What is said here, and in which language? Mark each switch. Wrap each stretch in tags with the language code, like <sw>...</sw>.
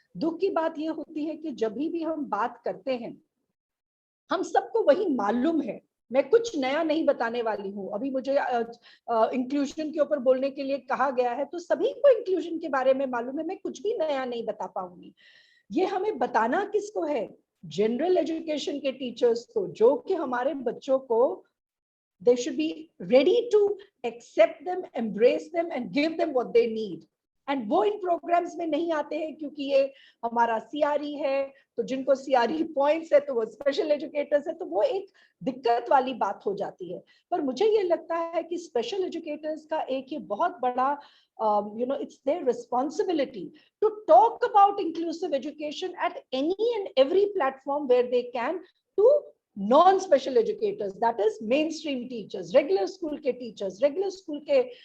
<hi>दुख की बात यह होती है कि जब भी हम बात करते हैं, हम सबको वही मालूम है। मैं कुछ नया नहीं बताने वाली हूँ। अभी मुझे इंक्लूजन के ऊपर बोलने के लिए कहा गया है, तो सभी को इंक्लूजन के बारे में मालूम है, मैं कुछ भी नया नहीं बता पाऊंगी। ये हमें बताना किसको है? जनरल एजुकेशन के टीचर्स को, जो कि हमारे बच्चों को</hi> <en>they should be ready to accept them, embrace them and give them what they need.</en> <hi>And वो इन प्रोग्राम्स में नहीं आते हैं क्योंकि ये हमारा सीआरई है, तो जिनको सीआरई पॉइंट्स है तो वो स्पेशल एजुकेटर्स है, तो वो एक दिक्कत वाली बात हो जाती है। पर मुझे ये लगता है कि स्पेशल एजुकेटर्स का एक ये बहुत बड़ा</hi> <en>it's their responsibility to talk about inclusive education at any and every platform where they can to non-special educators, that is mainstream teachers,</en> <hi>regular school के teachers, regular school के</hi>